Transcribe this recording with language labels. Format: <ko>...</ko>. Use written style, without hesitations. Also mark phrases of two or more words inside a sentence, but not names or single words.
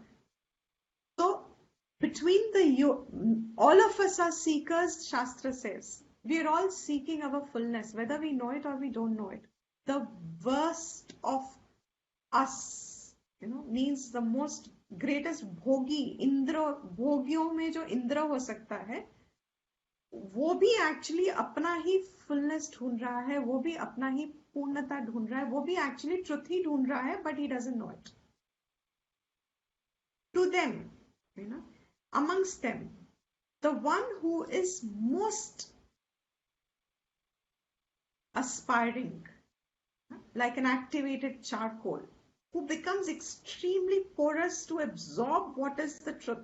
<en>So between all of us are seekers, Shastra says. We are all seeking our fullness, whether we know it or we don't know it. The worst of us, you know, means the most greatest bhogi, Indra,</en> <hi>भोगियों में जो इंद्र हो सकता है, वो भी एक्चुअली अपना ही फुलनेस ढूंढ रहा है, वो भी अपना ही पूर्णता ढूंढ रहा है, वो भी</hi> <en>actually truth</en> <hi>ही ढूंढ रहा है,</hi> <en>but he doesn't know it. to them, you know, amongst them, the one who is most aspiring, like an activated charcoal, who becomes extremely porous to absorb what is the truth.</en>